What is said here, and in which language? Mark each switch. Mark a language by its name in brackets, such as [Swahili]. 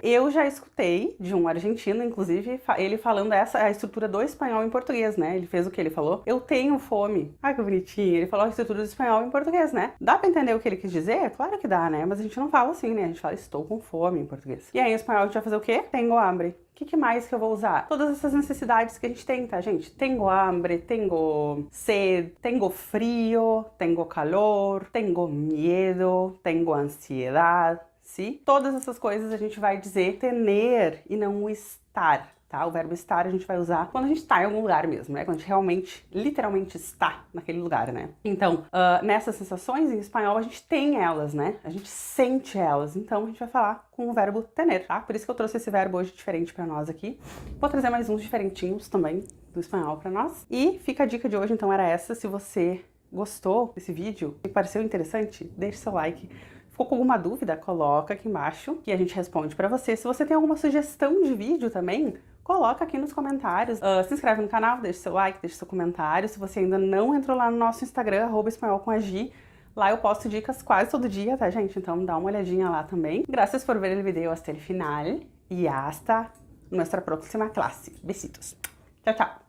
[Portuguese] Eu já escutei de um argentino, inclusive, ele falando a estrutura do espanhol em português, né? Ele fez o que ele falou? Eu tenho fome. Ai, que bonitinho. Ele falou a estrutura do espanhol em português, né? Dá pra entender o que ele quis dizer? Claro que dá, né? Mas a gente não fala assim, né? A gente fala estou com fome em português. E aí em espanhol a gente vai fazer o quê? [Spanish] Tengo hambre. [Portuguese] O que mais que eu vou usar? Todas essas necessidades que a gente tem, tá, gente? [Spanish] Tengo hambre, tengo sed, tengo frio, tengo calor, tengo miedo, tengo ansiedade, sim? [Portuguese] Todas essas coisas a gente vai dizer tener e não o estar, tá? O verbo estar a gente vai usar quando a gente tá em algum lugar mesmo, né? Quando a gente realmente, literalmente está naquele lugar, né? Então, nessas sensações, em espanhol, a gente tem elas, né? A gente sente elas. Então, a gente vai falar com o verbo tener, tá? Por isso que eu trouxe esse verbo hoje diferente pra nós aqui. Vou trazer mais uns diferentinhos também do espanhol pra nós. E fica a dica de hoje, então, era essa. Se você gostou desse vídeo e pareceu interessante, deixe seu like. Ficou com alguma dúvida? Coloca aqui embaixo que a gente responde pra você. Se você tem alguma sugestão de vídeo também, coloca aqui nos comentários. Se inscreve no canal, deixa seu like, deixa seu comentário. Se você ainda não entrou lá no nosso Instagram, @espanholcomagi, lá eu posto dicas quase todo dia, tá, gente? Então dá uma olhadinha lá também. [Spanish] Gracias por ver o vídeo hasta el final e hasta nuestra próxima clase. Besitos. [Portuguese] Tchau, tchau.